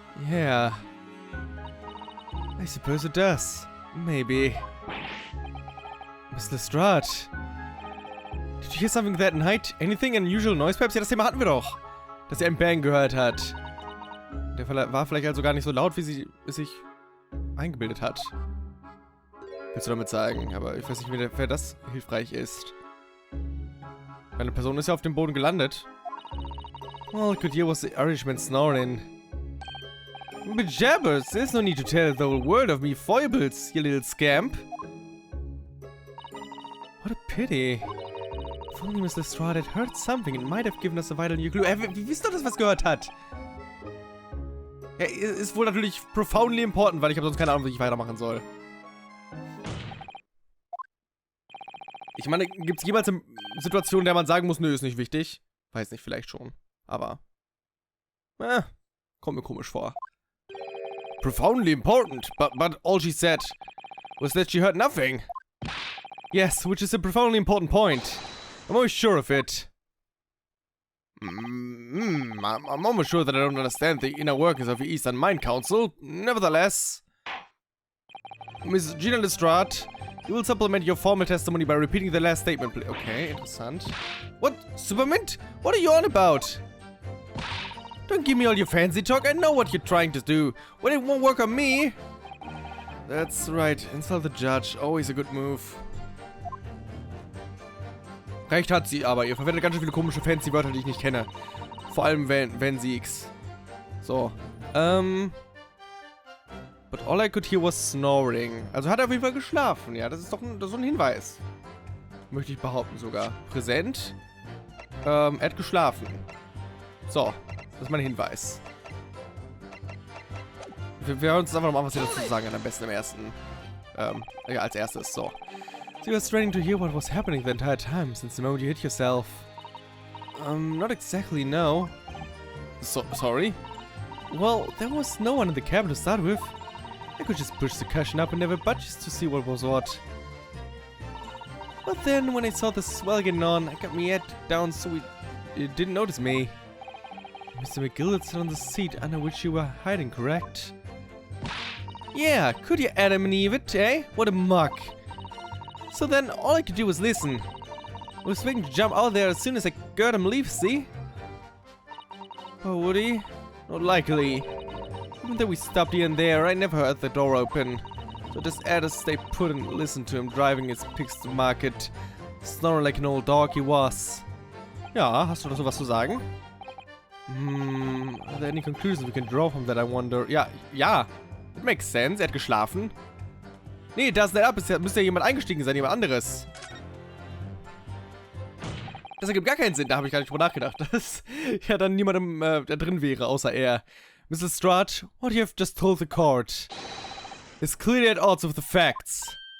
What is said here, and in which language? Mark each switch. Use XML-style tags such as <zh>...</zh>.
<en>Yeah. I suppose it does. Maybe. Miss Lestrade. Did you hear something that night? Anything unusual noise, perhaps?</en> <de>Ja, das Thema hatten wir doch. Dass er einen Bang gehört hat. Der war vielleicht also gar nicht so laut, wie sie es sich eingebildet hat. Willst du damit sagen? Aber ich weiß nicht, wer das hilfreich ist. Eine Person ist ja auf dem Boden gelandet.</de> <en>All I could hear was the Irishman snoring. But jabbers, there's no need to tell the whole world of me foibles, you little scamp. What a pity. If only Miss Lestrade had heard something, it might have given us a vital new clue.</en> <de>Wie wisst ihr, dass was gehört hat? Ja, ist wohl natürlich profoundly important, weil ich habe sonst keine Ahnung, wie ich weitermachen soll. Ich meine, gibt es jemals eine Situation, in der man sagen muss, nö, ist nicht wichtig? Weiß nicht, vielleicht schon. Aber, kommt mir komisch vor.</de> <en>Profoundly important, but all she said was that she heard nothing. Yes, which is a profoundly important point. I'm always sure of it. I'm almost sure that I don't understand the inner workings of the Eastern Mind Council. Nevertheless, Miss Gina Lestrade, You will supplement your formal testimony by repeating the last statement. Okay, interessant. What? Supermint? What are you on about? Don't give me all your fancy talk. I know what you're trying to do. But it won't work on me. That's right. Insult the judge. Always a good move.</en> <de>Recht hat sie, aber ihr verwendet ganz schön viele komische fancy Wörter, die ich nicht kenne. Vor allem wenn sie's. So.</de> <en>But all I could hear was snoring.</en> <de>Also hat er auf jeden Fall geschlafen. Ja, das ist doch so ein Hinweis. Möchte ich behaupten sogar. Präsent. Er hat geschlafen. So. Das ist mein Hinweis. Wir hören uns einfach nochmal, was sie dazu sagen kann. Am besten im ersten. Ja, als erstes. So.</de> <en>So you were straining to hear what was happening the entire time since the moment you hit yourself. Not exactly, no. Sorry? Well, there was no one in the cabin to start with. I could just push the cushion up and never budge to see what was what. But then, when I saw the swell getting on, I got my head down so it didn't notice me. Mr. McGill had sat on the seat under which you were hiding, correct? Yeah, could you Adam and Eve it, eh? What a muck. So then, all I could do was listen. I was waiting to jump out there as soon as I heard him leave, see? Oh, would he? Not likely. Even though we stopped here and there, I never heard the door open. So just had to stay put and listen to him driving his pigs to market, snoring like an old dog he was.</en> <de>Ja, hast du da sowas zu sagen?</de> <en>Are there any conclusions we can draw from that, I wonder?</en> <de>Ja. It makes sense. Er hat geschlafen. Nee, das nicht ab. Es müsste ja jemand eingestiegen sein, jemand anderes. Das ergibt gar keinen Sinn. Da habe ich gar nicht drüber nachgedacht. Dass ja dann niemand da drin wäre, außer er.</de> <en>Mrs. Strut, what you have just told the court is clearly at odds with the facts.</en>